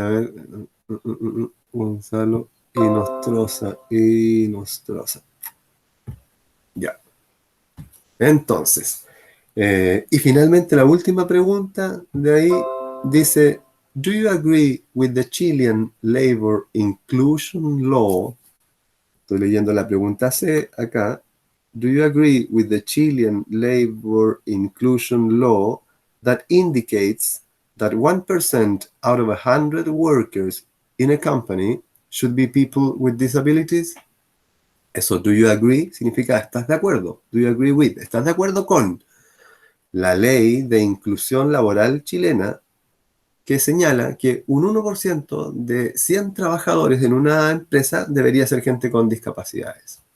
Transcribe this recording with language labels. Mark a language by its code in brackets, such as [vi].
[es] A ver. Gonzalo y Nostroza. Ya. Entonces. Y finalmente la última pregunta de ahí dice, [en] ¿Do you agree with the Chilean Labor Inclusion Law? [es] Estoy leyendo la pregunta C acá. [en] Do you agree with the Chilean Labor Inclusion Law that indicates that 1% out of 100 workers in a company should be people with disabilities? [es] Eso, [en] do you agree, [es] significa ¿estás de acuerdo? [en] Do you agree with? [es] ¿Estás de acuerdo con la ley de inclusión laboral chilena que señala que un 1% de 100 trabajadores en una empresa debería ser gente con discapacidades?